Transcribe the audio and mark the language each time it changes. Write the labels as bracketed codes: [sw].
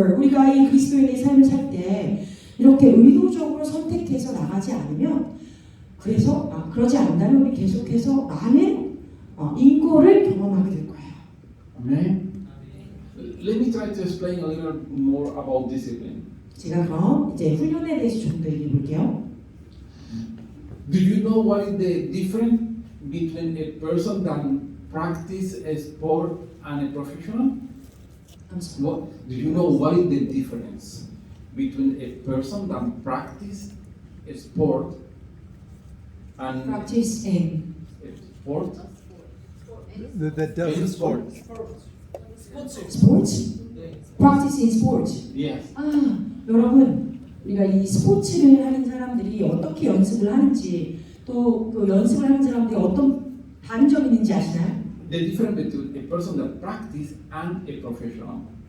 [ko] 우리가 이 그리스도인의 삶을 살 때 이렇게 의도적으로 선택해서 나가지 않으면 그러지 않는다면 우리 계속해서 많은 인고를 경험하게 될 거예요. [en] Amen. Let me try to explain a little more about discipline. 제가 그럼 이제 훈련에 대해서 좀 더 얘기해 볼게요. Do you know what is the difference between a person that practice a sport and a professional? What do you know what is the difference between a person that practice a sport and Practice in a sport? That does the sport. sports? Practice in sports. Yes. [ko] 여러분 우리가 이 스포츠를 하는 사람들이 어떻게 연습을 하는지 또 그 연습을 하는 사람들이 어떤 단점이 있는지 아시나요? [en] The difference between a person that practice and a professional.